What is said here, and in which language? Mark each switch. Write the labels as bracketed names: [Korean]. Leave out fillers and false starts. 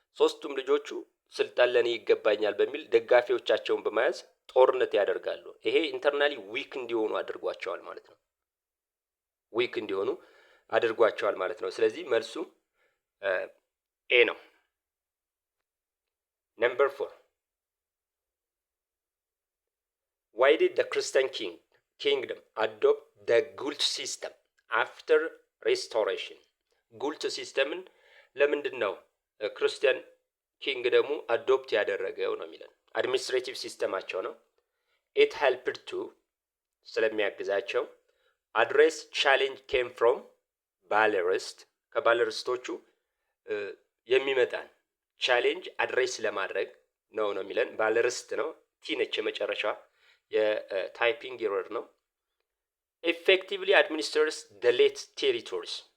[Amharic] ሶስቱም ልጆቹ ስልጣን ለኔ ይገባኛል በሚል ደጋፊዎቻቸውን በመያዝ ጦርነት ያደርጋሉ። ይሄ ኢንተርናሊ ዊክ እንዲሆኑ አድርጓቸዋል ማለት ነው። ዊክ እንዲሆኑ አድርጓቸዋል ማለት ነው። ስለዚህ መልሱ ኤ ነው። [English] Number 4. Why did the Christian kingdom adopt the Gult system after restoration? [Amharic] ጉልት ሲስተምን ለምንድን ነው ክርስቲያን ኪንግደሙ አዶፕት ያደረገው ነው የሚለን? አድሚኒስትሬቲቭ ሲስተማቸው ነው። [English] it helped to [Amharic] ስለሚያግዛቸው [English] address challenge came from [Amharic] ባለርስት ከባለርስቶቹ የሚመጣን ቻሌንጅ አድሬስ ለማድረግ ነው የሚለን። ባለርስት ነው። ቲ ነች የመጨረሻ የታይፒንግ ኤረር ነው። [English] effectively administers the late territories